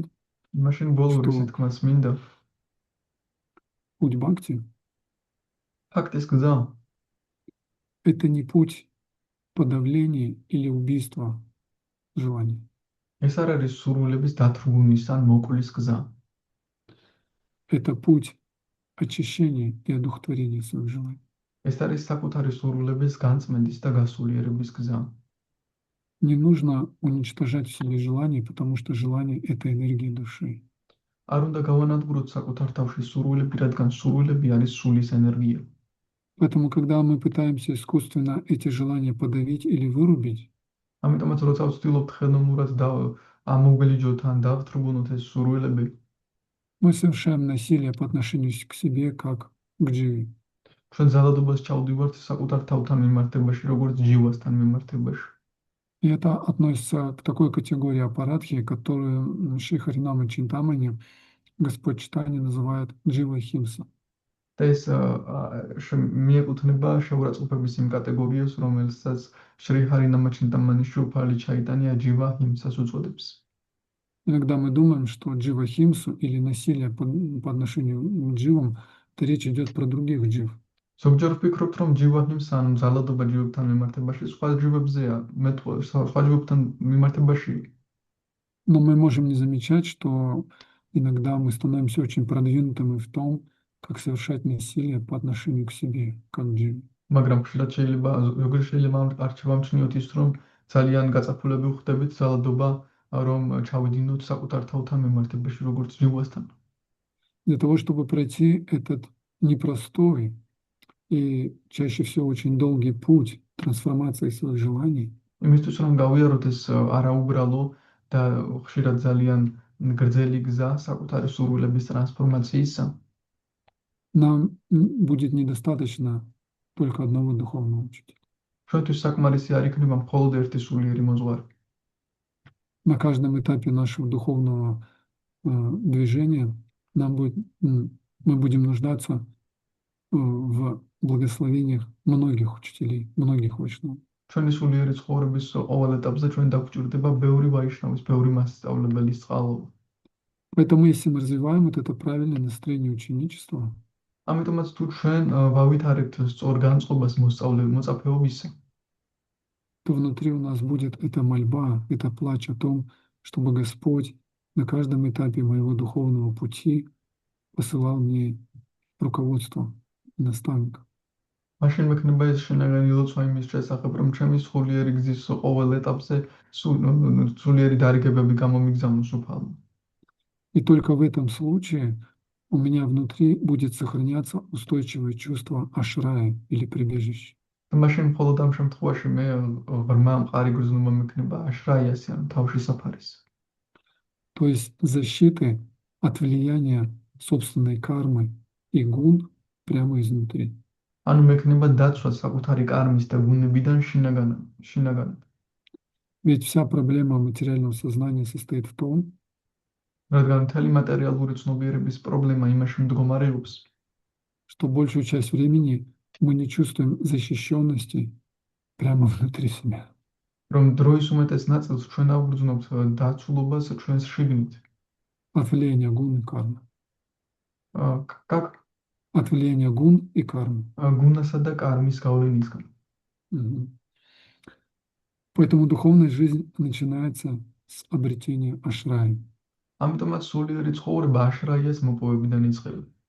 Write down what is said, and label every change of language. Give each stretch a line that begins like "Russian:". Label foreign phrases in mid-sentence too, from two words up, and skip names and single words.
Georgian: მაშინ ბოლო რისი
Russian: что
Georgian: თქმას მინდა,
Russian: путь Бхакти–
Georgian: ფაქტის გზა
Russian: это не путь подавления или убийства желаний.
Georgian: ეს არ არის სურვილების დათრგუნის ან მოკვლის გზა.
Russian: Это путь очищения и одухотворения своих желаний.
Georgian: ეს არის საკუთარი სურვილების განწმენდის და გასულიერების გზა.
Russian: Не нужно уничтожать в себе желания, потому что желание– это энергия души.
Georgian: არ უნდა გავანადგუროთ საკუთარ თავში სურვილები, რადგან სურვილები არის სულის ენერგია.
Russian: Поэтому, когда мы пытаемся искусственно эти желания подавить или вырубить,
Georgian: ამიტომაც როცა ვცდილობთ ხელოვნურად ამოვგელიჯოთ ან დავთრგუნოთ ეს სურვილები,
Russian: мы совершаем насилие по отношению к себе, как к дживе.
Georgian: ჩვენ ძალადობას ჩავდივართ საკუთარ თავთან მიმართებაში, როგორც ჯივასთან მიმართებაში.
Russian: И это относится к такой категории аппаратхи, которую Шри Харинама Чинтамани Господь Читания называет джива химса.
Georgian: და ეს მიეკუთვნება შეურაცხყოფების იმ კატეგორიას, რომელსაც შრი ჰარინამა ჩინტამანის შუფალი ჩაიტანია ჯივა ჰიმსას უწოდებს.
Russian: Иногда мы думаем, что джива химсу или насилие по отношению к дживам, то речь идет про других джив.
Georgian: ზოგჯერ ვფიქრობთ, რომ ჯივა ჰიმსა ან ძალადობა ჯივებთან მიმართებაში სხვა ჯივებზეა, სხვა ჯივებთან მიმართებაში.
Russian: Но мы можем не замечать, что иногда мы становимся очень продвинутыми в том, как совершать насилие по отношению к себе, как дживе.
Georgian: მაგრამ ხშირად შეიძლება ზოგჯერ შეიძლება არ ჩავამჩნიოთ ის, რომ ძალიან გაწაფულები ვხდებით ძალადობა, რომ ჩავიდინოთ საკუთარ თავთან მიმართებაში, როგორც ჯივასთან.
Russian: Для того, чтобы пройти этот непростой и чаще всего очень долгий путь трансформации своих желаний,
Georgian: იმისთვის რომ გავიაროთ ეს არაუბრალო და ხშირად ძალიან გრძელი გზა საკუთარი სურვილების ტრანსფორმაციისა,
Russian: нам будет недостаточно только одного духовного учителя.
Georgian: ჩვენთვის საკმარისი არ იქნება მხოლოდ ერთი სულიერი მოძღვარი.
Russian: На каждом этапе нашего духовного движения мы будем нуждаться в благословениях многих учителей, многих вайшнавов.
Georgian: ჩვენი სულიერი ცხოვრების ყოველ ეტაპზე ჩვენ დაგვჭირდება ბევრი ვაიშნავის, ბევრი მასწავლებლის წყალობა.
Russian: Поэтому, если мы развиваем вот это правильное настроение ученичества,
Georgian: ამიტომაც თუ ჩვენ ვავითარებთ სწორ განწყობას მოწაფეობისა,
Russian: то внутри у нас будет эта мольба, это плач о том, чтобы Господь на каждом этапе моего духовного пути посылал мне руководство, наставника.
Georgian: მაშინ მექნება ეს შინაგანი ლოცვა იმის შესახებ, რომ ჩემი სულიერი გზის ყოველ ეტაპზე სულიერი დარიგებები გამომიგზავნოს უფალო.
Russian: И только в этом случае у меня внутри будет сохраняться устойчивое чувство ашрая или прибежища.
Georgian: მაშინ მხოლოდ ამ შემთხვევაში მე ღრმა მყარი გრძნობა მექნება აშრაიასი ან თავში საფარის.
Russian: То есть защиты от влияния собственной кармы и гун прямо изнутри.
Georgian: ანუ მექნება დაცვა საკუთარი კარმის და გუნებიდან შინაგანად.
Russian: Ведь вся проблема материального сознания состоит в том,
Georgian: რადგან მთელი მატერიალური ცნობიერების პრობლემა იმაში მდგომარეობს,
Russian: что большую часть времени мы не чувствуем защищенности прямо внутри себя.
Georgian: რომ დროის უმეტეს ნაწილს ჩვენ ავგრძნობთ დაცულობას ჩვენს შიგნით.
Russian: От влияния гун и кармы. Как От влияния гун и кармы.
Georgian: გუნასა და კარმის გავლენისგან. Мгм.
Russian: Поэтому духовная жизнь начинается с обретения ашрая.
Georgian: ამიტომაც სულიერი ცხოვრება აშრაიას მოპოვებიდან იწყება.